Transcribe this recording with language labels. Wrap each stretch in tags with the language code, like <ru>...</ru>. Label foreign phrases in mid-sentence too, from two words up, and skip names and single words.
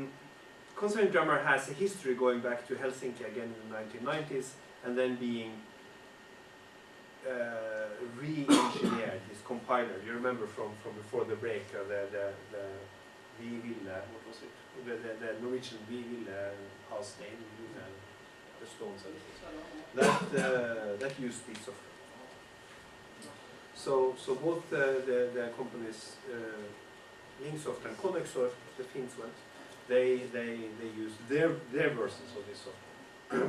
<en>Constraint grammar has a history going back to Helsinki again in the 1990s, and then being re-engineered. This compiler, you remember from before the break, the</en> <no>Vi ville,</no> <en>what was it? The Norwegian</en> <no>Vi ville ha stein,</no> <en>the stones and that used this software. So both the companies Linksoft and Connexoft, the Finns went, they use their versions of this software.</en>